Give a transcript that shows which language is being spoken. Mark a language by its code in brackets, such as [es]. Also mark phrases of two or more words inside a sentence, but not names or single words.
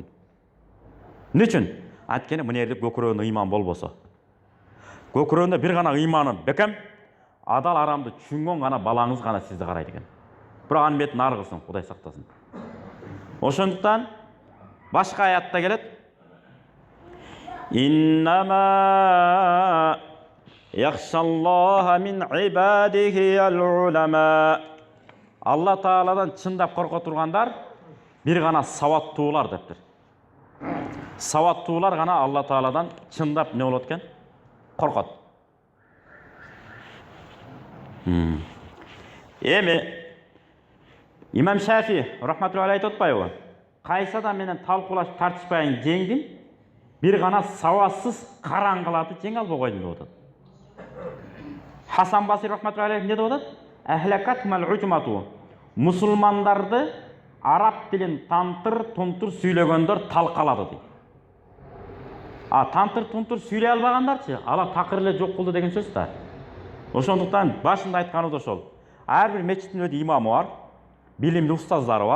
[ky] Эмне үчүн? Анткени мына жерде көкүрөгүндө ыйман болбосо. Көкүрөгүндө бир гана ыйманы бекем, адал арамды түшүнгөн гана балаңыз гана сизди карайт экен. Бирок анын бетин ары кылсын, Кудай сактасын. Ошондуктан башка аятта келет. [ar] إنما يخشى الله من عباده العلماء. [ky] Алла Тааладан чындап корко тургандар бир гана сабаттуулар дептир. Сабаттуулар гана Алла Тааладан чындап не болот экен? Коркот. Эми Имам Шафи рахматуллахи айтып атпайбы? Кайсы адам менен талкуулашып тартышпайын жеңдим? бир гана саватсыз караңгыларды жеңе албай койдум деп атат. Хасан Басри [ar] رحمة الله عليه [ky] не деп атат? Ахлакатмал уджмату. Мусулмандарды араб тилин тантыр тунтур сүйлөгөндөр талкалады дейт. А тантыр тунтур сүйлөй албагандарчы, алар такыр эле жок кылды деген сөз да. Ошондуктан башында айтканыбыз ошол. Ар бир мечиттин өз имамы бар, билимдүү устаздары бар.